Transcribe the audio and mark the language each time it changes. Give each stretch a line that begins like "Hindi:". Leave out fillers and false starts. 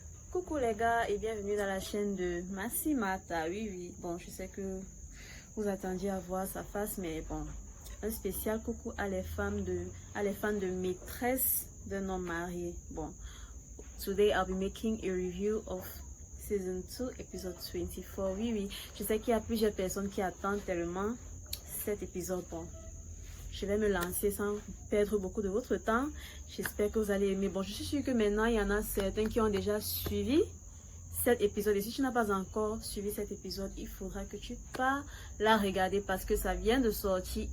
French: Coucou les gars et bienvenue dans la chaîne de Massimata. Oui, bon, je sais que vous attendiez à voir sa face, mais bon, un spécial coucou à les fans de maîtresse d'un homme marié.
English: Bon, today I'll be making a review of season 2 episode 24.
French: Oui, je sais qu'il y a plusieurs personnes qui attendent tellement cet épisode. Bon, je vais me lancer sans perdre beaucoup de votre temps. J'espère que vous allez aimer. Bon, je suis sûre que maintenant, il y en a certains qui ont déjà suivi cet épisode. Et si tu n'as pas encore suivi cet épisode, il faudra que tu pars la regarder parce que ça vient de sortir.